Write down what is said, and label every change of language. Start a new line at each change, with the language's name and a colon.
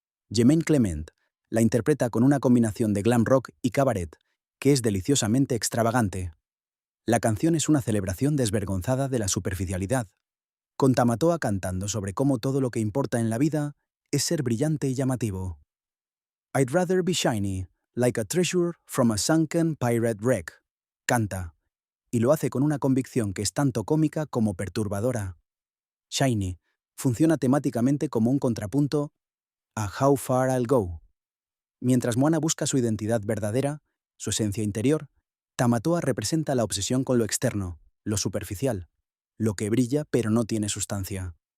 Spanish: Jemaine Clement la interpreta con una combinación de glam rock y cabaret, que es deliciosamente extravagante. La canción es una celebración desvergonzada de la superficialidad, con Tamatoa cantando sobre cómo todo lo que importa en la vida es ser brillante y llamativo.
English: I'd rather be shiny, like a treasure from a sunken pirate wreck.
Spanish: Canta, y lo hace con una convicción que es tanto cómica como perturbadora. Shiny funciona temáticamente como un contrapunto a How Far I'll Go. Mientras Moana busca su identidad verdadera, su esencia interior, Tamatoa representa la obsesión con lo externo, lo superficial, lo que brilla pero no tiene sustancia.